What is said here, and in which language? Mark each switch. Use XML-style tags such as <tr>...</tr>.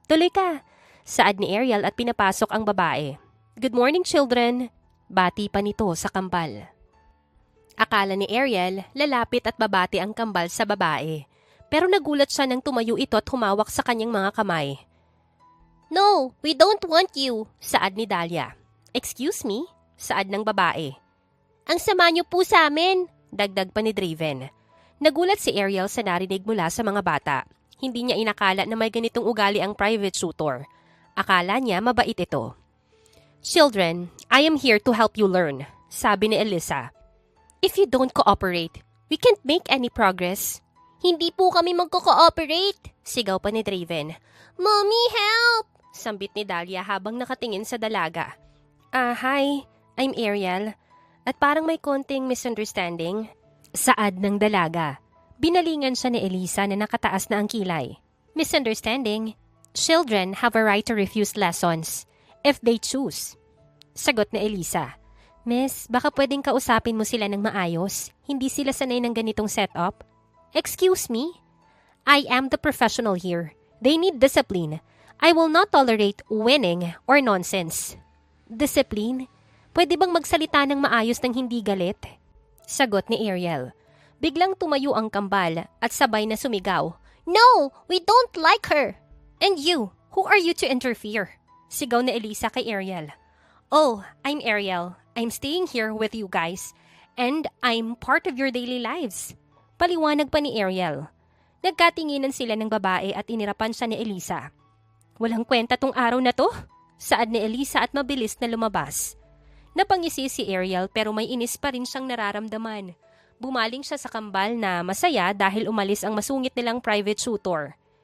<tl>"Tuloy ka," saad ni Ariel at pinapasok ang babae.</tl> <en>"Good morning, children,"</en> <tl>bati pa nito sa kambal. Akala ni Ariel, lalapit at babati ang kambal sa babae. Pero nagulat siya nang tumayo ito at humawak sa kanyang mga kamay.</tl> <en>No, we don't want you,</en> <tl>saad ni</tl> <en>Dahlia. Excuse me?</en> <tl>Saad ng babae. Ang sama niyo po sa amin, dagdag pa ni Draven. Nagulat si Ariel sa narinig mula sa mga bata. Hindi niya inakala na may ganitong ugali ang private tutor. Akala niya mabait ito.</tl> <en>Children, I am here to help you learn,</en> <tl>sabi ni</tl> <en>Elisa. If you don't cooperate, we can't make any progress.</en> <tl>Hindi po kami magko-cooperate, sigaw pa ni Draven. Mommy, help! Sambit ni Dahlia habang nakatingin sa dalaga.</tl> <en>Hi, I'm Ariel.</en> <tl>At parang may konting misunderstanding. Saad ng dalaga. Binalingan siya ni Elisa na nakataas na ang kilay.</tl> <en>Misunderstanding? Children have a right to refuse lessons if they choose.</en> <tl>Sagot ni Elisa. Miss, baka pwedeng kausapin mo sila ng maayos. Hindi sila sanay ng ganitong setup.</tl> <en>Excuse me? I am the professional here. They need discipline. I will not tolerate winning or nonsense. Discipline?</en> <tl>Pwede bang magsalita ng maayos ng hindi galit? Sagot ni Ariel. Biglang tumayo ang kambal at sabay na sumigaw.</tl> <en>No! We don't like her! And you, who are you to interfere?</en> <tl>Sigaw ni</tl> <en>Elisa kay Ariel. Oh, I'm Ariel. I'm staying here with you guys. And I'm part of your daily lives.</en> <tl>Paliwanag pa ni Ariel. Nagkatinginan sila ng babae at inirapan siya ni Elisa. Walang kwenta tong araw na to? Saad ni Elisa at mabilis na lumabas. Napangisi si Ariel pero may inis pa rin siyang nararamdaman. Bumaling siya sa kambal na masaya dahil umalis ang masungit nilang private tutor.</tl>